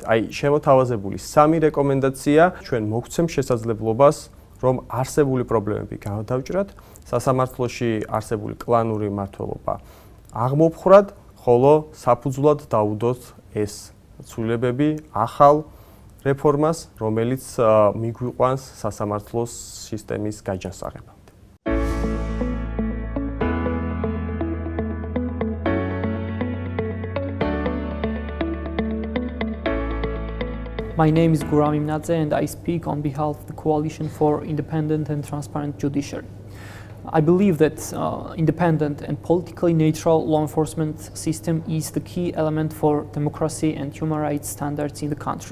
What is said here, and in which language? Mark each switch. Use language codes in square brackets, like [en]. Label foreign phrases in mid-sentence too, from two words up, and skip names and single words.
[ka] აი, შემოთავაზებული სამი რეკომენდაცია ჩვენ მოგცემს შესაძლებლობას, რომ არსებული პრობლემები გადავჭრათ, სასამართლოში არსებული კლანური მმართველობა აღმოფხრათ, ხოლო საფუძვლად დავუდოთ ეს ცვლილებები ახალ რეფორმას, რომელიც მიგვიყვანს სასამართლოს სისტემის გაჯანსაღებამდე. [en] My name is Guram Imnadze and I speak on behalf of the Coalition for Independent and Transparent Judiciary. I believe that independent and politically neutral law enforcement system is the key element for democracy and human rights standards in the country.